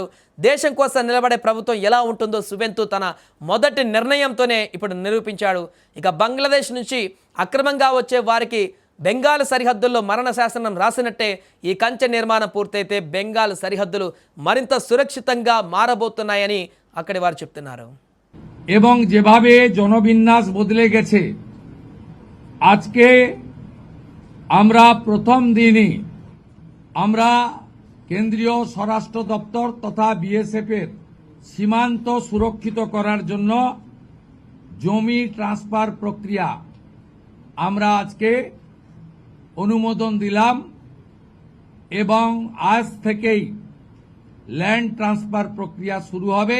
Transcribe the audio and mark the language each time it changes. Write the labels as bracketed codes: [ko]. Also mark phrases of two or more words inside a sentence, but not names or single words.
[te] దేశం కోసం నిలబడే ప్రభుత్వం ఎలా ఉంటుందో సువేందు తన మొదటి నిర్ణయంతోనే ఇప్పుడు నిరూపించాడు. ఇక బంగ్లాదేశ్ నుంచి అక్రమంగా వచ్చే వారికి బెంగాల్ సరిహద్దుల్లో మరణ శాసనం రాసినట్టే ఈ కంచె నిర్మాణం పూర్తయితే బెంగాల్ సరిహద్దులు మరింత సురక్షితంగా మారబోతున్నాయని అక్కడి వారు చెప్తున్నారు. [bn] এবং যেভাবে জনবিন্যাস বদলে গেছে, আজকে আমরা প্রথম দিনই আমরা কেন্দ্রীয় স্বরাষ্ট্র দপ্তর তথা বিএসএফ এর সীমান্ত সুরক্ষিত করার জন্য জমি ট্রান্সফার প্রক্রিয়া আমরা আজকে অনুমোদন দিলাম এবং আজ থেকেই [en] land transfer [bn] প্রক্রিয়া শুরু হবে।